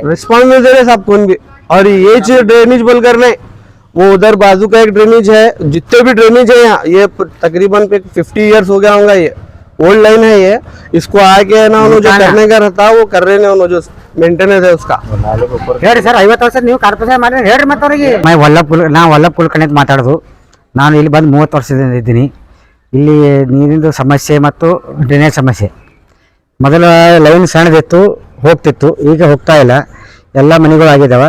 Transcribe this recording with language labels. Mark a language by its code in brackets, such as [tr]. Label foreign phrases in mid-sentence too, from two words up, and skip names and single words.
[hi] रिस्पॉन्स नहीं दे रहे साहब कौन भी। और ये चीज ड्रेनेज बोल कर नहीं, वो उधर बाजू का एक ड्रेनेज है, जितने भी ड्रेनेज है यहाँ, ये तकरीबन 50 ईयर्स हो गया होगा, ये [en] old line [hi] है ये। इसको आगे ना उन्होंने जो करने का रहता वो कर रहे हैं, जो मेंटेनेंस है उसका। [kn] ಹೇಳಿ ಸರ್, 50 ವರ್ಷ ನೀವು ಕಾರ್ಪೊರೇಷನ್ ಮಾಡಿ ಹೇಳ್ರಿ ಮತ್ತೆ ಅವರಿಗೆ। ವಲ್ಲಭ ಕುಲಕರ್ಣಿ ಅಂತ ಮಾತಾಡೋದು. ನಾನು ಇಲ್ಲಿ ಬಂದು 30 ವರ್ಷದಿಂದ ಇದ್ದೀನಿ. ಇಲ್ಲಿ ನೀರಿನ ಸಮಸ್ಯೆ ಮತ್ತು ಡ್ರೈನೇಜ್ ಸಮಸ್ಯೆ. ಮೊದಲ ಲೈನ್ ಸಣ್ಣದಿತ್ತು, ಹೋಗ್ತಿತ್ತು, ಈಗ ಹೋಗ್ತಾ ಇಲ್ಲ, ಎಲ್ಲ ಮನೆಗಳು ಆಗಿದ್ದಾವೆ.